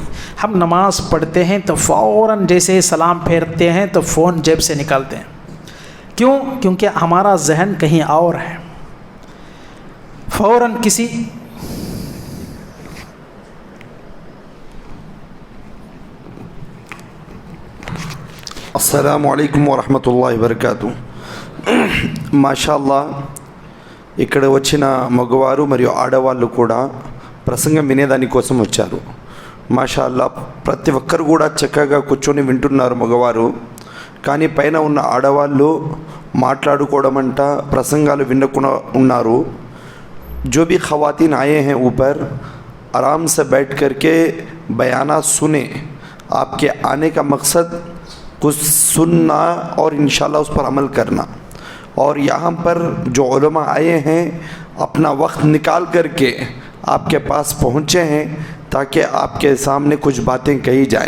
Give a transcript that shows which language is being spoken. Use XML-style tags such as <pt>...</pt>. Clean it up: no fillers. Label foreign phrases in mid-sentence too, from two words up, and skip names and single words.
<ur>ہم نماز پڑھتے ہیں تو فوراً جیسے سلام پھیرتے ہیں تو فون جیب سے نکالتے ہیں، کیوں؟ کیونکہ ہمارا ذہن کہیں اور ہے، فوراً کسی</ur> <ar>السلام عليكم ورحمة الله وبركاته.</ar> <te>మాషాల్లా, ఇక్కడ వచ్చిన మగవారు మరియు ఆడవాళ్ళు కూడా ప్రసంగం వినేదానికోసం వచ్చారు. మాషాల్లా, ప్రతి ఒక్కరు కూడా చక్కగా కూర్చొని వింటున్నారు మగవారు, కానీ పైన ఉన్న ఆడవాళ్ళు మాట్లాడుకోవడం అంట, ప్రసంగాలు వినకుండా ఉన్నారు.</te> <ur>جو بھی خواتین آئے ہیں اوپر، آرام سے بیٹھ کر کے بیانا سنے. آپکے آنے کا مقصد کچھ سننا اور انشاءاللہ اس پر عمل کرنا. اور یہاں پر جو علما آئے ہیں اپنا وقت نکال کر کے آپکے پاس پہنچے ہیں تاکہ آپکے سامنے کچھ باتیں کہی جائیں.</ur>